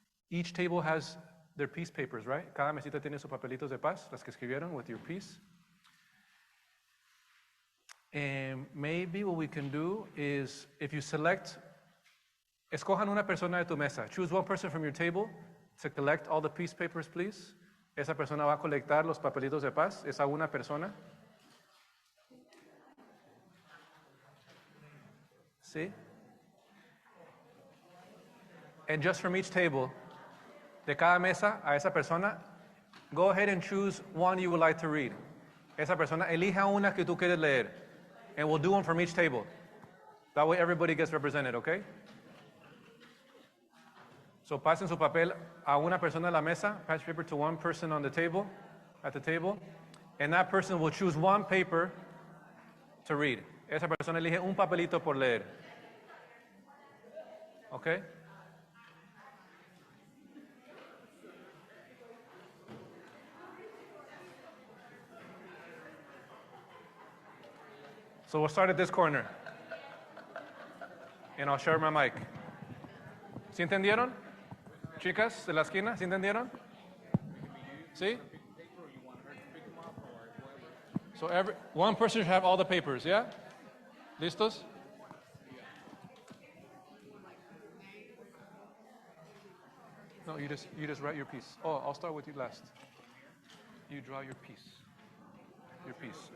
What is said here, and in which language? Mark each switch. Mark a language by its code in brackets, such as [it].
[en] Each table has their peace papers, right? [es] Cada mesita tiene sus papelitos de paz, las que escribieron [en] with your peace. And maybe what we can do is, if you select, [es] escojan una persona de tu mesa. [en] Choose one person from your table to collect all the peace papers, please. [es] Esa persona va a colectar los papelitos de paz. Esa una persona. ¿Sí? [en] And just from each table, [es] de cada mesa a esa persona, [en] go ahead and choose one you would like to read. [es] Esa persona, elija una que tú quieres leer. [en] And we'll do one from each table. That way everybody gets represented, okay? So [es] pasen su papel a una persona en la mesa, [en] pass paper to one person on the table, at the table, and that person will choose one paper to read. [es] Esa persona elige un papelito por leer. [en] Okay? So we'll start at this corner. And I'll share my mic. [es] ¿Sí entendieron? Chicas de la esquina, ¿sí entendieron? ¿Sí? [en] So one person should have all the papers, yeah? [es] ¿Listos? [en] No, you just write your piece. Oh, I'll start with you last. You draw your piece. Your piece.